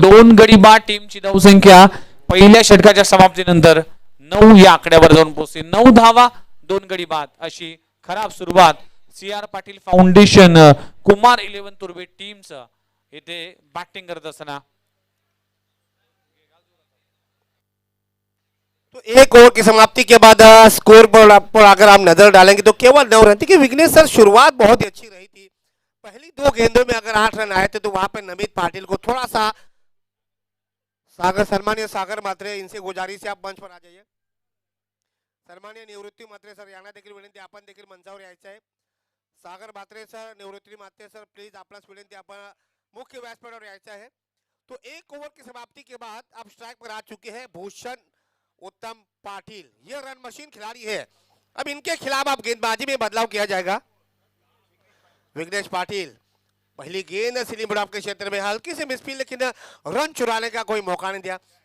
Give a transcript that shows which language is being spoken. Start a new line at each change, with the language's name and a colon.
Marathi: 2 गडी बाद, टीमची धावसंख्या पहिल्या षटकाच्या समाप्तीनंतर 9 या आकड्यावर जाऊन पोहोचली। 9 धावा 2 गडी बाद अशी खराब सुरुवात CR पाटील फाउंडेशन कुमार 11 तुर्बे टीमच इथे बॅटिंग करत असताना
Hindi: तो एक ओवर की समाप्ति के बाद स्कोर पर अगर आप नजर डालेंगे तो केवल 9 रन थी कि विघ्नेश सर शुरुआत बहुत ही अच्छी रही थी। पहली 2 गेंदों में अगर 8 रन आए थे तो वहां पर नमित पाटिल को थोड़ा सा सागर सन्मान्य सागर मात्रे इनसे गुजारिश है आप मंच पर आ जाइए।
Marathi: सन्मान्य निवृत्ती मात्रे सर यांना देखील विनंती आपण देखील मंचावर यायचं आहे। सागर मात्रे sir Nivrutti Matre sir please आपल्यास विनंती आपण मुख्य व्यासपीठावर यायचं आहे।
Hindi: तो एक ओवर की समाप्ति के बाद अब स्ट्राइक पर आ चुके हैं भूषण उत्तम पाटिल, ये रन मशीन खिलाड़ी है। अब इनके खिलाफ अब गेंदबाजी में बदलाव किया जाएगा। विघ्नेश पाटिल पहली गेंद स्लिम बॉल के क्षेत्र में हल्की से मिसफील्ड, लेकिन रन चुराने का कोई मौका नहीं दिया।